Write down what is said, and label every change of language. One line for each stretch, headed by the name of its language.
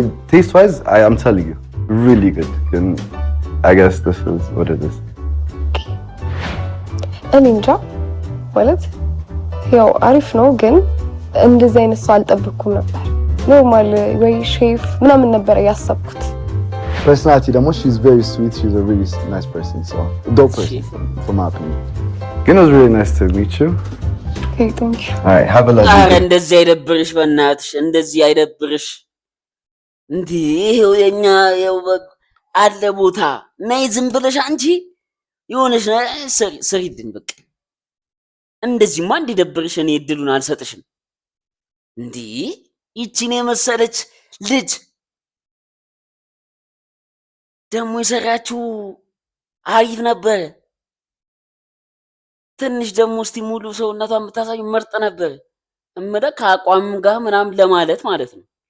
English: taste wise I am telling you really good, and I guess this is what it is.
Amharic: እኔ እንጃ ማለት ያው አሪፍ ነው፣ ግን እንደዚህ አይነት ሰው አልጠብኩም ነበር። ኖርማል ወይ ሼፍ ምናምን ነበር ያሰብኩት።
English: Personality
Amharic: ደግሞ
English: she's very sweet, she's a really nice person, so dope person from my opinion. It was really nice to meet you. Okay, thank you. All right, have a lovely day.
Amharic: እንደዚህ አይደብርሽ በእናትሽ፣ እንደዚህ አይደብርሽ እንዴ! ይሄው የኛ ያው አለ ቦታ ነይ ዝም ብለሽ አንቺ የሆነሽ ስሪድን በቃ እንደዚህማ እንዲደብርሽ እኔ እድሉን አልሰጥሽም። እንዴ ይቺን የመሰለች ልጅ ደግሞ የሰራችው አሪፍ ነበረ። ትንሽ ደግሞ እስቲ ሙሉ ሰውነቷን የምታሳዩ ምርጥ ነበር። እምደ ከአቋም ጋር ምናምን ለማለት ማለት ነው።